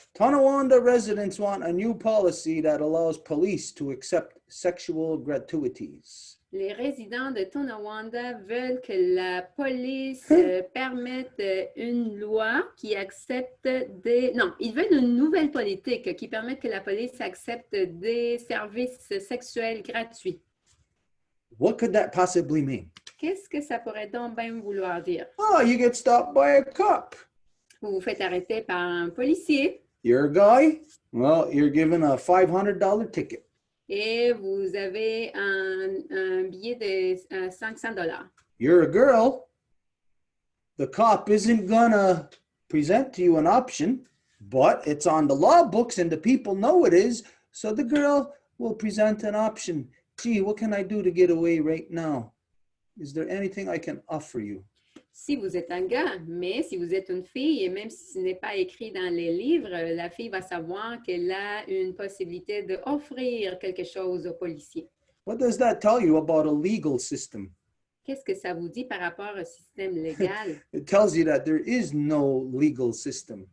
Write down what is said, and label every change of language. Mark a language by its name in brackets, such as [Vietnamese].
[English] Tonawanda residents want a new policy that allows police to accept sexual gratuities. [French] Les résidents de Tonawanda veulent que la police permette une loi qui accepte des... Non, ils veulent une nouvelle politique qui permette que la police accepte des services sexuels gratuits. [English] What could that possibly mean? [French] Qu'est-ce que ça pourrait donc bien vouloir dire? [English] Oh, you get stopped by a cop. [French] Vous vous faites arrêter par un policier [English] You're a guy. Well, you're given a $500 ticket. [French] et vous avez un billet de 500 $. [English] You're a girl. The cop isn't gonna present to you an option, but it's on the law books and the people know it is, so the girl will present an option. Gee, what can I do to get away right now? Is there anything I can offer you? [French] Si vous êtes un gars, mais si vous êtes une fille, et même si ce n'est pas écrit dans les livres, la fille va savoir qu'elle a une possibilité d'offrir quelque chose au policier. [English] What does that tell you about a legal system? [French] Qu'est-ce que ça vous dit par rapport au système légal? [English] It tells you that there is no legal system.